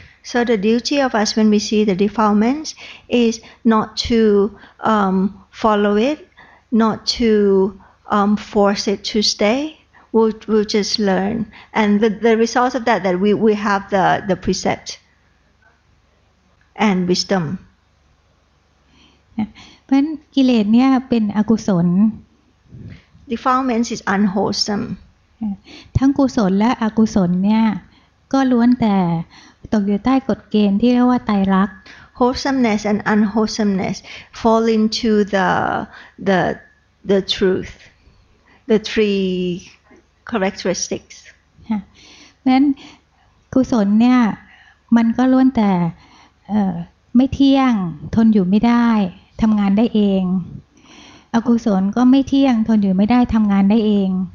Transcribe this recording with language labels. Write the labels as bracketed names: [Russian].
[English] So the duty of us when we see the defilements is not to follow it, not to force it to stay. We'll just learn, and the result of that we have the precept and wisdom. [Thai] เพราะฉะนั้นกิเลสเนี่ยเป็นอกุศล [English] Defilements is unwholesome. [Thai] ทั้งกุศลและอกุศลเนี่ยก็ล้วนแต่ตกอยู่ใต้กฎเกณฑ์ที่เรียกว่าไตรลักษณ์ [English] Wholesomeness and unwholesomeness fall into the truth, the three characteristics. [Thai] เพราะฉะนั้นกุศลเนี่ยมันก็ล้วนแต่ไม่เที่ยงทนอยู่ไม่ได้ทำงานได้เองอกุศลก็ไม่เที่ยงทนอยู่ไม่ได้ทำงานได้เอง